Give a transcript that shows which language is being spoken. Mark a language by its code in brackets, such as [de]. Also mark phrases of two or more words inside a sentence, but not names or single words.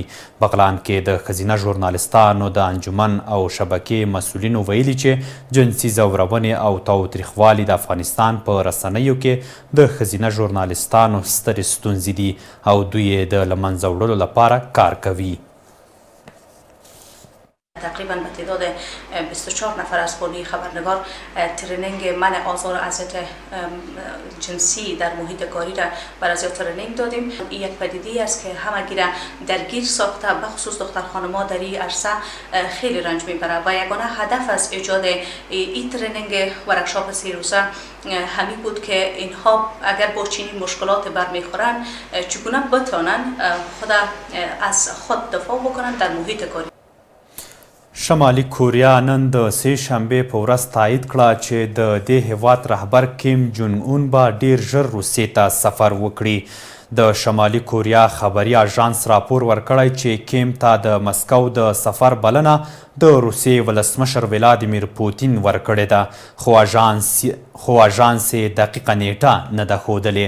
[ps] بغلان کې د ښځینه ژورنالستانو د انجمن او شبکې مسؤلینو ویلي چې جنسي ځورونې او تاوتریخوالي د افغانستان په رسنیو کې د ښځینه ژورنالستانو سترې ستونزې دي او دوی د له منځه وړلو لپاره کار کوي. [fa] تقریبا به تعداد 24 نفر از قومی خبرنگار ترینینگ منع آزار و اذیت جنسی در محیط کاری را بر ازیا ترینینگ دادیم. این یک پدیده است که همگی را درگیر ساخته، به خصوص دختر خانم‌ها در این عرصه خیلی رنج میبرند و یگانه هدف از ایجاد این [en] training workshop [fa] 3 روزه همین بود که اینها اگر با چنین مشکلات برمیخورند چگونه بتوانند از خود دفاع بکنند در محیط کاری. [ps] شمالي کوریا نن د سه شنبې په ورځ تایید کړه چې د دې هیواد رهبر کیم جونګ اون به ډیر ژر روسیې ته سفر وکړي. د شمالي کوریا خبري اژانس راپور ورکړی چې کیم ته د مسکو د سفر بلنه د روسیې ولسمشر ولادیمیر پوتین ورکړې ده، خو اژانس یې دقیقه نیټه نه ده ښودلې.